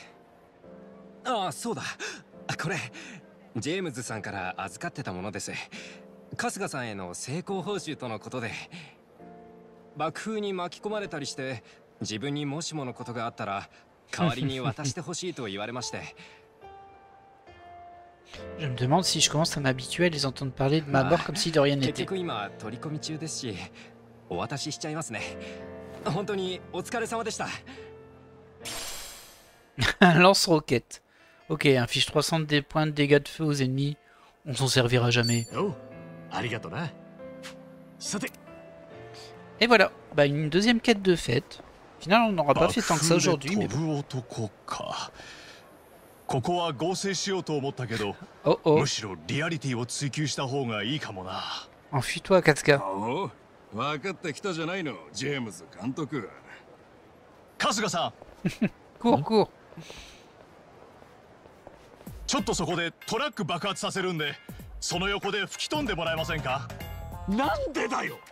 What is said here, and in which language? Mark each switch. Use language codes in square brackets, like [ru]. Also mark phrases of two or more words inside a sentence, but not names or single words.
[ja] ああそうだ、これジェームズさんから預かってたものです。春日さんへの成功報酬とのことで、爆風に巻き込まれたりして自分にもしものことがあったら代わりに渡してほしいと言われまして。 [fr] Je me demande si je commence à m'habituer à les entendre parler de ma mort comme si de rien [ja] 結 [fr] n'était. [ja] 局今取り込み中ですし、お渡ししちゃいますね。本当にお疲れ様でした。 [fr] Un lance-roquette. Ok, inflige 300 des points de dégâts de feu aux ennemis. On s'en servira jamais. [ja] Oh, ありがとな。さて。 [fr] Et voilà, bah une deuxième quête de fête. Au final, on n'aura pas fait tant que ça aujourd'hui, mais bon. [ja] ここは合成しようと思ったけど、 [fr] Oh oh, [ja] むしろリアリティを追求した方がいいかもな。 [fr] enfuis-toi, Katsuka. [ja] おお、分かってきたじゃないの、ジェームズ監督。春日さん、 [fr] Cours, cours. [ja] ちょっとそこでトラック爆発させるんで、その横で吹き飛んでもらえませんか？なんでだよ。